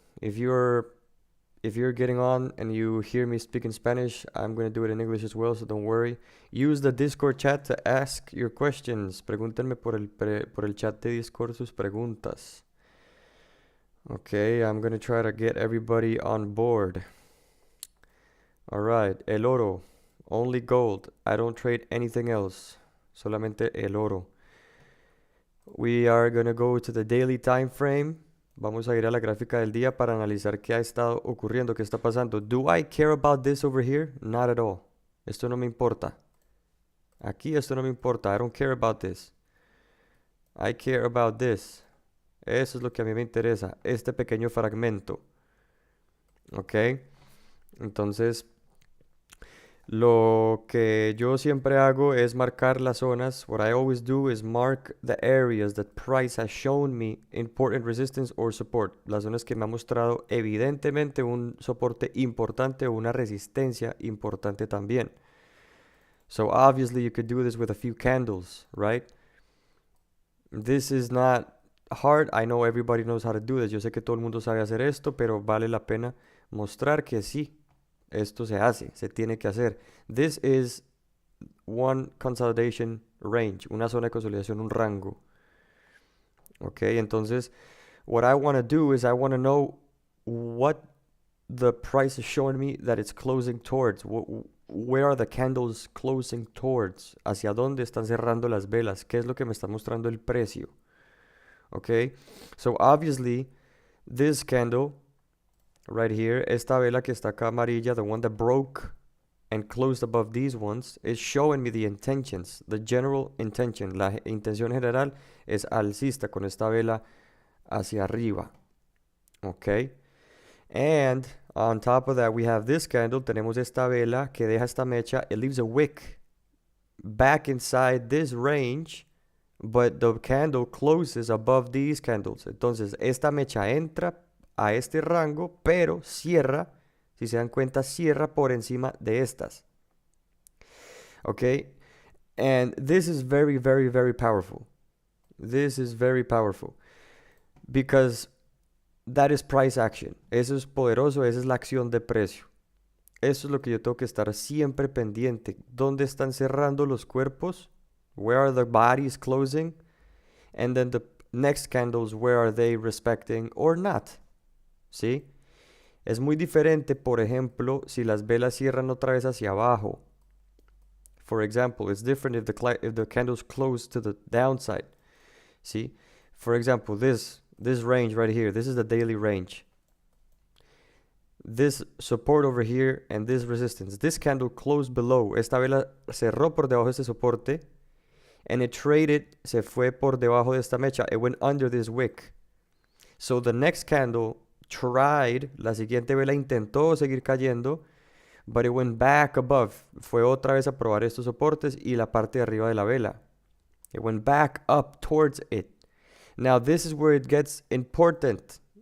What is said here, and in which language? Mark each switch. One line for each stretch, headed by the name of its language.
English: If you're if you're getting on and you hear me speak in Spanish, I'm going to do it in English as well, so don't worry. Use the Discord chat to ask your questions.
Spanish: Pregúntenme por el chat de Discord sus preguntas.
English: Okay, I'm going to try to get everybody on board. All right,
Spanish: el oro.
English: Only gold. I don't trade anything else.
Spanish: Solamente el oro.
English: We are going to go to the daily time frame.
Spanish: Vamos a ir a la gráfica del día para analizar qué ha estado ocurriendo, qué está pasando.
English: Do I care about this over here? Not at all.
Spanish: Esto no me importa. Aquí esto no me importa.
English: I don't care about this. I care about this.
Spanish: Eso es lo que a mí me interesa. Este pequeño fragmento. ¿Ok? Entonces, lo que yo siempre hago es marcar las zonas.
English: What I always do is mark the areas that price has shown me important resistance or support.
Spanish: Las zonas que me ha mostrado evidentemente un soporte importante o una resistencia importante también.
English: So obviously you could do this with a few candles, right? This is not hard. I know everybody knows how to do this.
Spanish: Yo sé que todo el mundo sabe hacer esto, pero vale la pena mostrar que sí. Esto se hace, se tiene que hacer.
English: This is one consolidation range,
Spanish: una zona de consolidación, un rango. Ok, entonces,
English: what I want to do is I want to know what the price is showing me that it's closing towards. Where are the candles closing towards?
Spanish: ¿Hacia dónde están cerrando las velas? ¿Qué es lo que me está mostrando el precio?
English: Ok, so obviously, this candle right here,
Spanish: esta vela que está acá amarilla,
English: the one that broke and closed above these ones, is showing me the intentions, the general intention.
Spanish: La intención general es alcista con esta vela hacia arriba.
English: Ok. And on top of that, we have this candle.
Spanish: Tenemos esta vela que deja esta mecha.
English: It leaves a wick back inside this range, but the candle closes above these candles.
Spanish: Entonces, esta mecha entra a este rango, pero cierra, si se dan cuenta, cierra por encima de estas.
English: Okay? And this is very, very, very powerful. This is very powerful. Because that is price action.
Spanish: Eso es poderoso, esa es la acción de precio. Eso es lo que yo tengo que estar siempre pendiente. ¿Dónde están cerrando los cuerpos?
English: Where are the bodies closing? And then the next candles, where are they respecting or not?
Spanish: ¿Sí? Es muy diferente, por ejemplo, si las velas cierran otra vez hacia abajo.
English: For example, it's different if the candles close to the downside.
Spanish: ¿Sí?
English: For example, this range right here, this is the daily range. This support over here and this resistance. This candle closed below.
Spanish: Esta vela cerró por debajo de este soporte.
English: And it traded,
Spanish: se fue por debajo de esta mecha.
English: It went under this wick. So the next candle tried,
Spanish: la siguiente vela intentó seguir cayendo,
English: but it went back above.
Spanish: Fue otra vez a probar estos soportes y la parte de arriba de la vela.
English: It went back up towards it. Now this is where it gets important.